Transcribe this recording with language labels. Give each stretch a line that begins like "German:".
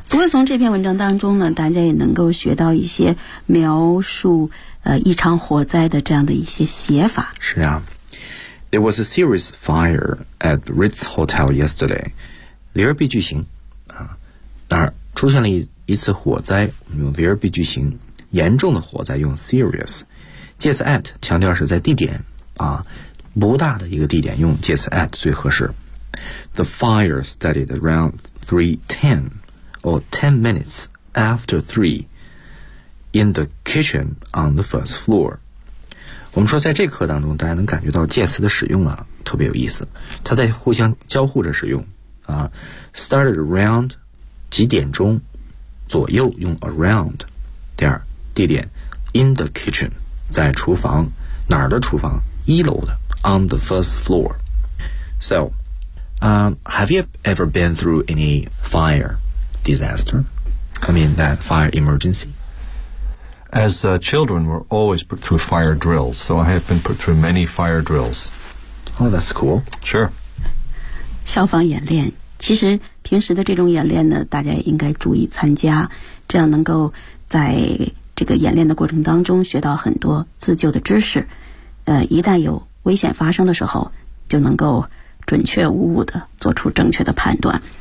Chinese: 不过从这篇文章当中呢，大家也能够学到一些描述一场火灾的这样的一些写法。是啊。
English: There was a serious fire at Ritz Hotel yesterday.
Chinese: 连续剧情那儿出现了一次火灾，我们用连续剧情，严重的火灾用 serious。介词 at 强调是在地点啊。不大的一个地点用介词 at 最合适。
English: The fire started around 3:10 or 10 minutes after 3 in the kitchen on the first floor.
Chinese: 我们说在这课当中大家能感觉到介词的使用啊特别有意思，它在互相交互着使用啊。 Started around 几点钟左右用 around。第二地点 in the kitchen 在厨房，哪儿的厨房？一楼的， on the first floor. So,
English: Have you ever been through any fire disaster? I mean, that fire emergency? As children, we're always put through fire drills, so I have been put through many fire drills. Oh, that's cool. Sure.
Chinese: 消防演练，其实平时的这种演练呢，大家应该注意参加，这样能够在这个演练的过程当中学到很多自救的知识。一旦有危险发生的时候，就能够准确无误地做出正确的判断。